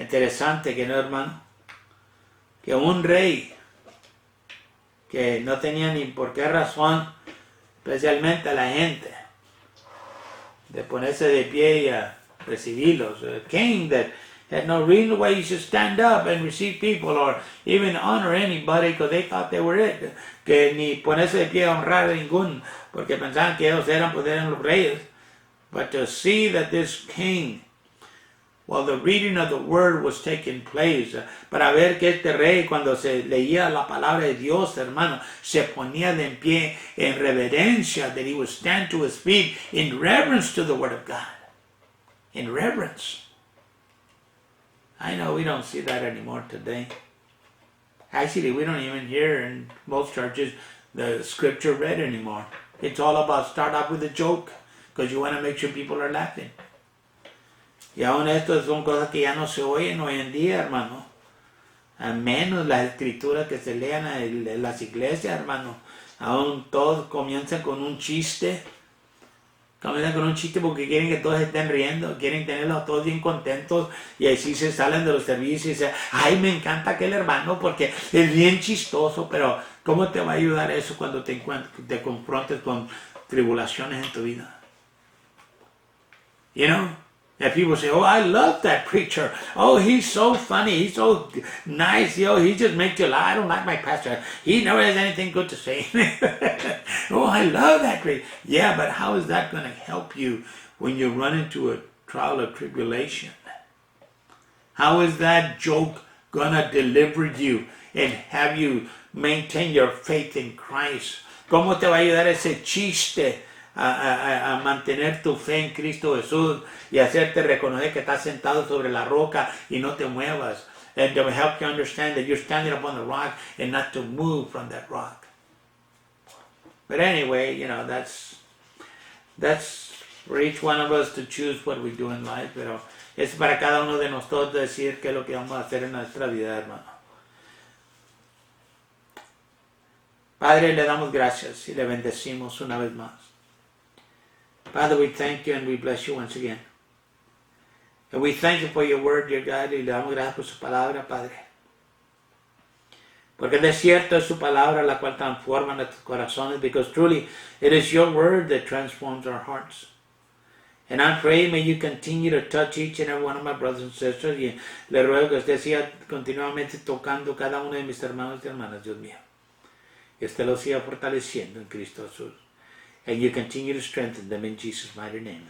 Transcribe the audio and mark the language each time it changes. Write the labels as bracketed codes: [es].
[es] Interesante, que no, hermano, que un rey que no tenía ni por qué razón, especialmente a la gente, de ponerse de pie y a recibirlos. [en] A king that had no reason why you should stand up and receive people or even honor anybody because they thought they were it. [es] Que ni ponerse de pie a honrar a ningún, porque pensaban que ellos eran los reyes. [en] But to see that this king, while the reading of the word was taking place, [es] para ver que este rey, cuando se leía la palabra de Dios, hermano, se ponía de pie en reverencia, [en] that he would stand to his feet in reverence to the word of God. In reverence. I know we don't see that anymore today. Actually, we don't even hear in most churches the scripture read anymore. It's all about start off with a joke because you want to make sure people are laughing. [es] Y aún esto son cosas que ya no se oyen hoy en día, hermano. A menos las escrituras que se lean en las iglesias, hermano. Aún todos comienzan con un chiste. Comienzan con un chiste porque quieren que todos estén riendo. Quieren tenerlos todos bien contentos. Y así se salen de los servicios y dicen, ay, me encanta aquel hermano porque es bien chistoso. Pero ¿cómo te va a ayudar eso cuando te confrontes con tribulaciones en tu vida? [en] You know? And people say, oh, I love that preacher. Oh, he's so funny. He's so nice. He just makes you laugh. I don't like my pastor. He never has anything good to say. Oh, I love that preacher. Yeah, but how is that going to help you when you run into a trial or tribulation? How is that joke going to deliver you and have you maintain your faith in Christ? [es] ¿Cómo te va a ayudar ese chiste a mantener tu fe en Cristo Jesús y hacerte reconocer que estás sentado sobre la roca y no te muevas? [en] And to help you understand that you're standing upon the rock and not to move from that rock. But anyway, that's for each one of us to choose what we do in life, [es] pero es para cada uno de nosotros decir qué es lo que vamos a hacer en nuestra vida, hermano. Padre, le damos gracias y le bendecimos una vez más. [en] Father, we thank you and we bless you once again. And we thank you for your word, dear God, [es] y le damos gracias por su palabra, Padre. Porque de cierto es su palabra la cual transforma nuestros corazones, [en] because truly it is your word that transforms our hearts. And I pray, may you continue to touch each and every one of my brothers and sisters, [es] y le ruego que usted siga continuamente tocando cada uno de mis hermanos y hermanas, Dios mío. Que usted los siga fortaleciendo en Cristo Jesús. [en] And you continue to strengthen them in Jesus' mighty name.